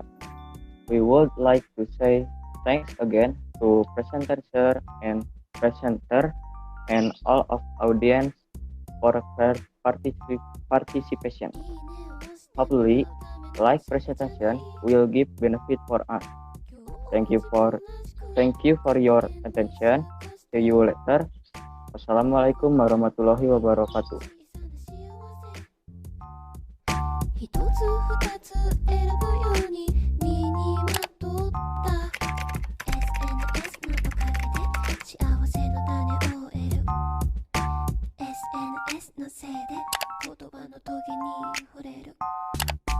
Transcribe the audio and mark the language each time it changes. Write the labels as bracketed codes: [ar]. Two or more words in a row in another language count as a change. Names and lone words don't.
[en] We would like to say thanks again to presenter and all of audience for their participation. Hopefully, like presentation will give benefit for us. Thank you for your attention. See you later. [ar] والسلام عليكم ورحمة الله وبركاته. [ja] 一つ二つ選ぶように身にまとった SNS のおかげで幸せの種を得る SNS のせいで言葉のトゲに触れる